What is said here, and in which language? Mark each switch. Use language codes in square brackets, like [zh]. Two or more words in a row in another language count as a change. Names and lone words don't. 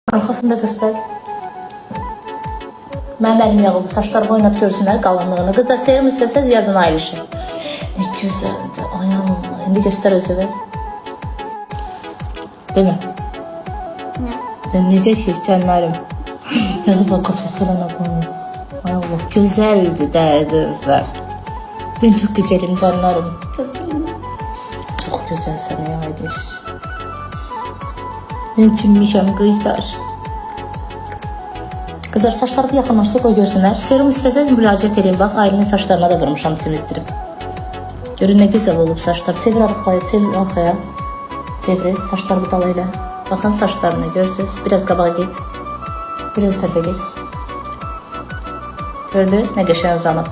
[tr] Arkasında göster. [az] Mənim əlim yağıldı. Saçlarımı oynat görsünlər qalınlığını. Qızlar serum istəsəz yazın ayrışı. [tr] Ne güzeldi. Ay Allah. İndi göster özünü. Değil mi? Ne? Ben necə şirkənlərim. Yazı bak kafeslere koymuş. Ay Allah. Güzeldi de kızlar. Ben çok güzelim canlarım. Çok iyi. Çok güzelsin ya Aydiş. Ben çinmişim kızlar. [az] Kızlar saçlarımı yaxınlaşdı qoy görsünlər. Serum istəsəz müraciət edin. Bax Aylinin saçlarına da vurmuşam simizdirib. Görün nə gözəl olub saçlar. Çevir arxaya, çevir arxaya. Çevir saçlarımı dala elə. Baxın saçlarına görsünüz. Biraz qabağa git. Biraz tərəfə git. Gördünüz nə qəşəng uzanıb.